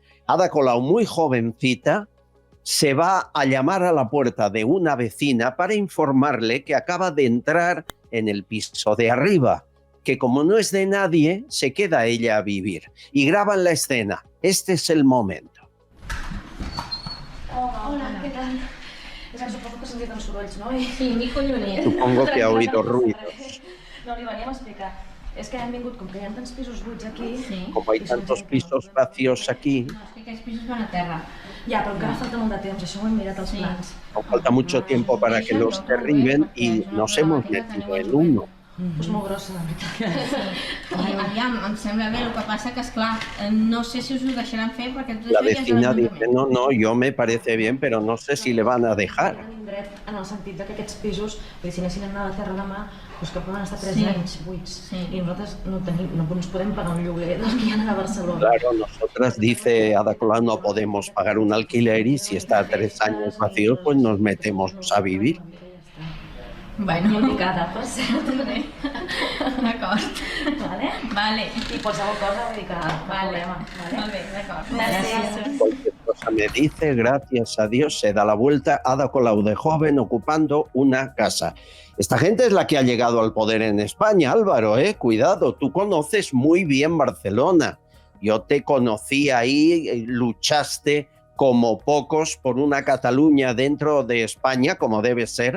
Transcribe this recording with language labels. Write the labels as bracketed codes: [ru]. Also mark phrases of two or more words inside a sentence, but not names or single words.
[es] Ada Colau, muy jovencita, se va a llamar a la puerta de una vecina para informarle que acaba de entrar en el piso de arriba, que como no es de nadie, se queda ella a vivir. Y graban la escena. Este es el momento. Hola, ¿qué tal? [ca] És que suposo que has sentit uns sorolls, no? Sí, mi coll venia. [es] Supongo que ha oído ruido. [ca] No, li veníem a explicar. És que hem vingut, com que hi ha tants pisos buits aquí... Sí. [es] Como hay tantos pisos vacíos aquí... [ca] No, és que aquests pisos van a terra. Ja, però encara falta molt de temps, això ho hem mirat als plans. [es] Falta mucho tiempo para que los derriben y nos hemos metido en uno. [ca] És molt grossa, la veritat. Aviam, em sembla bé, el que passa que, esclar, no sé si us ho deixaran fer perquè... [es] La vecina dice, no, yo me parece bien, pero no sé si le van a dejar. [ca] En el sentit que aquests pisos, si anessin a anar a la terra demà, doncs que poden estar 3 anys buits. I nosaltres no ens podem pagar un lloguer dels que hi ha a Barcelona. [es] Claro, nosotras, dice Ada Colau, no podemos pagar un alquiler y si está 3 años vacío, pues nos metemos a vivir. [ca] Bueno, molt picada, per cert, també. D'acord. Vale. I qualsevol cosa, vull dir que... Vale. Molt bé, d'acord. Gràcies. [es] Cualquier cosa me dice, gracias a Dios, se da la vuelta. Ada Colau de joven ocupando una casa. Esta gente es la que ha llegado al poder en España, Álvaro, cuidado, tú conoces muy bien Barcelona. Yo te conocí ahí, luchaste como pocos por una Cataluña dentro de España, como debe ser.